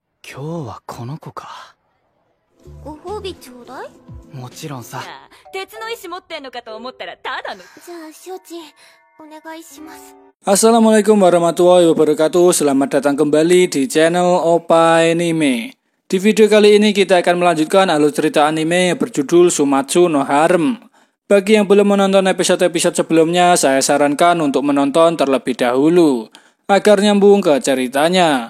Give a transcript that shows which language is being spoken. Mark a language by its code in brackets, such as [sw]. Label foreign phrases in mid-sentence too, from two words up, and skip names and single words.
[ja] 今日はこの子か。ご褒美ちょうだい。もちろんさ。鉄の石持ってんのかと思ったらただの。じゃあ承知お願いします。 [ar] السلام عليكم ورحمة الله وبركاته. [id] Selamat datang kembali di channel Opa Anime. Di video kali ini kita akan melanjutkan alur cerita anime yang berjudul Sumatsu no Harem. Bagi yang belum menonton episode-episode sebelumnya, saya sarankan untuk menonton terlebih dahulu agar nyambung ke ceritanya.